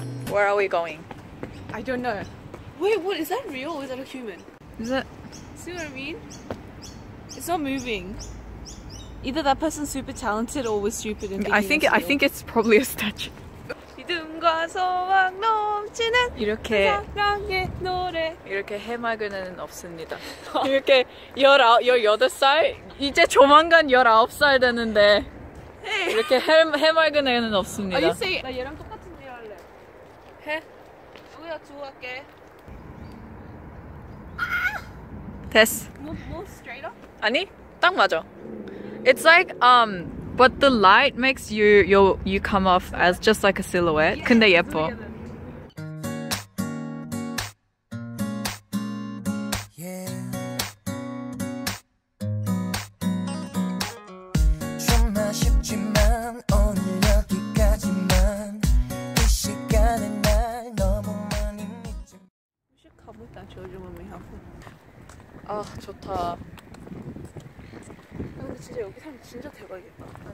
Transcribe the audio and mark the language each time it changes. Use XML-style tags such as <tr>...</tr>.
<en>Where are we going? I don't know. Wait, what is that real or is that a human? Is it? See what I mean? It's not moving. Either that person's super talented or was stupid and I think it's probably a statue.</en> <ko>믿음과 소망 넘치는 이렇게 사랑의 노래. 이렇게 해맑은 애는 없습니다. 이렇게 18살 이제 조만간 19살 되는데 이렇게 해맑은 애는 없습니다.</ko> <en>Are you saying</en> <ko>나 얘랑 똑같은 일 할래? 해? 우리가 두고 갈게. 됐어.</ko> <en>More straighter?</en> <ko>아니, 딱 맞아.</ko> <en>It's like but the light makes you come off as just like a silhouette. Yeah,</en> <ko>근데 예뻐. 좀 아쉽지만 오늘 여기까지만 이 시간에 날 너무 많이 믿지.</ko> <en>We should come with that children when we have them.</en> <ko>아 좋다. 근데 진짜 여기 사람 진짜 대박이겠다.</ko>